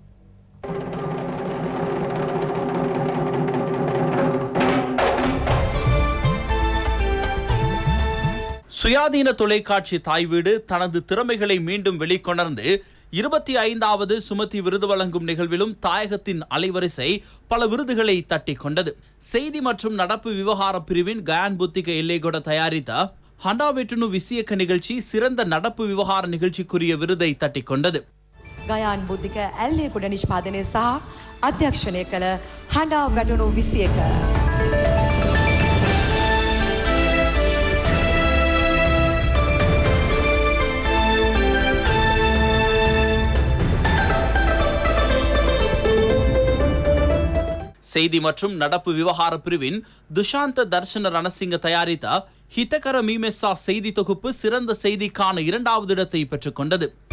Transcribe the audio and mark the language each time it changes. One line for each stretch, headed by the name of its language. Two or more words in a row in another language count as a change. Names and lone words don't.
Tamil: சுயாதீன தொலைக்காட்சி தாய் வீடு தனது திறமைகளை மீண்டும் வெளிக்கொணர்ந்து 25வது சுமதி விருது வழங்கும் நிகழ்விலும் தாயகத்தின் அலைவரிசை பல விருதுகளை தட்டி கொண்டது. செய்தி மற்றும் நடப்பு விவகார பிரிவின் கயான் புத்திக எல்லைகொட தயாரித்த ஹண்டாவெட்டுனு விசியக்க நிகழ்ச்சி சிறந்த நடப்பு விவகார நிகழ்ச்சிக்குரிய விருதை தட்டி கொண்டது.
Sinhala: ගයාන් බුද්ධික ඇල්ලේගොඩ නිෂ්පාදනය සහ අධ්‍යක්ෂණය කළ හඬා වැටුණු 21.
Tamil: செய்தி மற்றும் நடப்பு விவகார பிரிவின் துஷாந்த தர்ஷன ரணசிங்க தயாரித்த ஹிதகர மீமெஸ்ஸா செய்தி தொகுப்பு சிறந்த செய்திக்கான 2வது இடத்தை பெற்றுக் கொண்டது.